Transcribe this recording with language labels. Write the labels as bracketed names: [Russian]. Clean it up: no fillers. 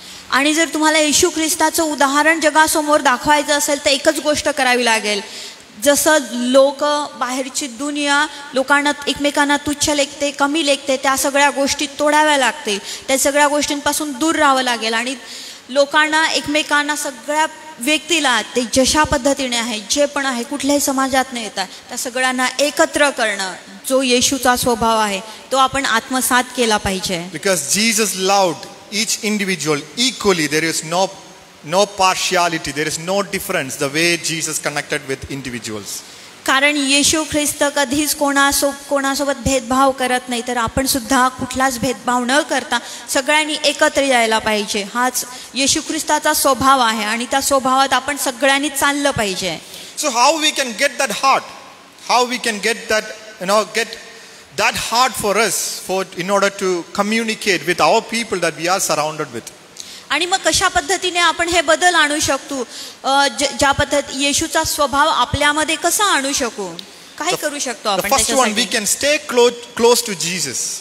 [Marathi] आणि जर तुम्हाला येशू ख्रिस्ताचं उदाहरण जगासमोर दाखवायचं असेल तर एकच गोष्ट करावी लागेल. जसं लोक बाहेरची दुनिया लोकांना एकमेकांना तुच्छ लेखते, कमी लेखते, त्या सगळ्या गोष्टी तोडाव्या लागतील, त्या सगळ्या गोष्टींपासून दूर राहावं लागेल आणि लोकांना एकमेकांना सगळ्या व्यक्तीला ते जशा पद्धतीने आहे, जे पण आहे, कुठल्याही समाजात न येतात त्या सगळ्यांना एकत्र करणं, जो येशूचा स्वभाव आहे तो आपण आत्मसात केला पाहिजे. [English] Because Jesus loved each individual equally. There is no partiality, there is no difference the way Jesus connected with individuals. [Marathi] कारण येशू ख्रिस्त कधीच कोणासोबत भेदभाव करत नाही, तर आपण सुद्धा कुठलाच भेदभाव न करता सगळ्यांनी एकत्र यायला पाहिजे. हाच येशू ख्रिस्ताचा स्वभाव आहे आणि त्या स्वभावात आपण सगळ्यांनी चाललं पाहिजे. [English] So how we can get that heart? How we can get that, get that hard for us in order to communicate with our people that we are surrounded with. [Marathi] आणि मग कशा पद्धतीने आपण हे बदल आणू शकतो, ज्या पद्धत येशूचा स्वभाव आपल्यामध्ये कसा आणू शकू, काय करू शकतो आपण? [English] The first one, we can stay close to Jesus.